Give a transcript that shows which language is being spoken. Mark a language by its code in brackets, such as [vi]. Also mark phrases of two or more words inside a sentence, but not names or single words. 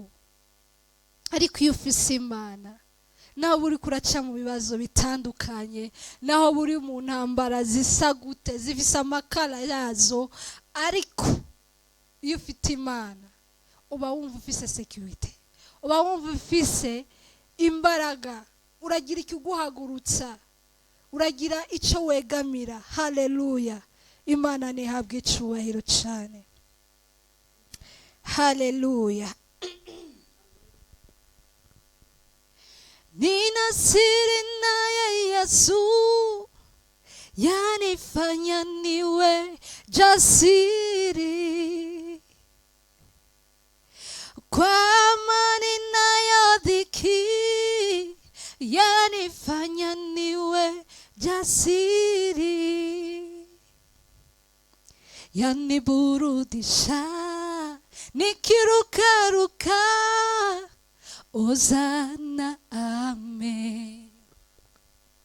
[rn] Ariko iyo ufise Imana, naho buri kuraca mu bibazo bitandukanye, naho buri mu ntambara zisa gute, zifise amakara yazo, ariko iyo ufite Imana uba wumva ufise security, uba wumva ufise imbaraga, uragira ikiguhagurutsa, uragira icyo wegamira. Haleluya. Imana nihabwe icubahiro cyane. Haleluya. [sw] Nina siri naye Yesu yanifanya niwe jasiri, kwa amani nayo dhiki yanifanya niwe jasiri, yaniburudisha nikirukaruka, Hosana amen.